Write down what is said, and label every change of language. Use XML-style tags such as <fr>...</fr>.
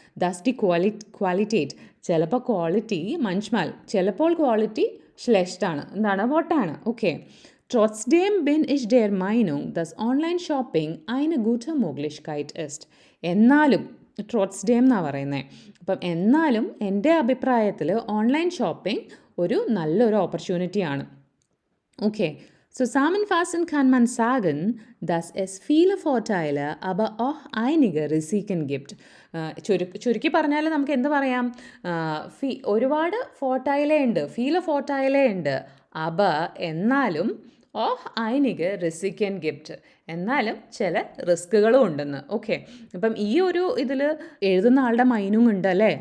<ml>Das the ക്വാളിറ്റേറ്റ്, ചിലപ്പോൾ quality മഞ്ച്മാൽ, ചിലപ്പോൾ quality ശ്ലെഷ്ടാണ്. എന്താണ്? വോട്ടാണ്. Okay.</ml> <de>Trotzdem bin ich der Meinung, dass Online-Shopping eine gute Möglichkeit ist.</de> <ml>എന്നാലും ട്രോട്സ്ഡേം എന്നാണ് പറയുന്നത്. അപ്പം എന്നാലും എൻ്റെ അഭിപ്രായത്തിൽ ഓൺലൈൻ ഷോപ്പിംഗ് ഒരു നല്ലൊരു ഓപ്പർച്യൂണിറ്റിയാണ്.</ml> <de>ഓക്കെ, zusammenfassend kann man sagen, dass es viele Vorteile, aber auch einige Risiken gibt.</de> <ml>ചുരുക്കി പറഞ്ഞാൽ നമുക്ക് എന്ത് പറയാം? ഒരുപാട് ഫോർട്ടൈലേ ഉണ്ട്, ഫോർട്ടൈലേ ഉണ്ട്, എന്നാലും ഓഹ്</ml> <de>einige Risiken gibt,</de> <ml>എന്നാലും ചില റിസ്കുകളും ഉണ്ടെന്ന്. ഓക്കെ, ഇപ്പം ഈ ഒരു ഇതിൽ എഴുതുന്ന ആളുടെ മൈനും ഉണ്ട് അല്ലേ.</ml>